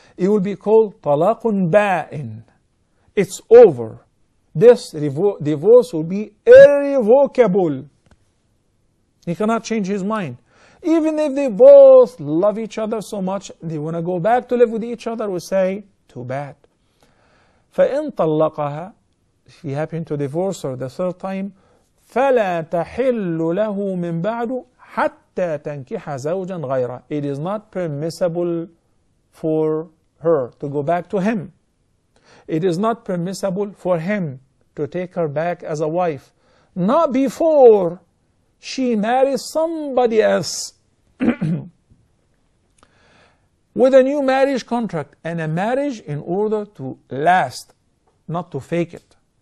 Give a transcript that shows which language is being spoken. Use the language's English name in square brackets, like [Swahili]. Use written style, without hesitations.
[English] It will be called talaqun ba'in. It's over. This divorce will be irrevocable. He cannot change his mind. Even if they both love each other so much, they want to go back to live with each other, we say, too bad. [Arabic] فَإِن طَلَّقَهَا, [English] if he happened to divorce her the 3rd time, [Arabic] فَلَا تَحِلُّ لَهُ مِن بَعْدُ حَتَّى تَنْكِحَ زَوْجًا غَيْرًا. [English] It is not permissible for her to go back to him. It is not permissible for him to take her back as a wife, not before she marries somebody else with a new marriage contract, and a marriage in order to last, not to fake it.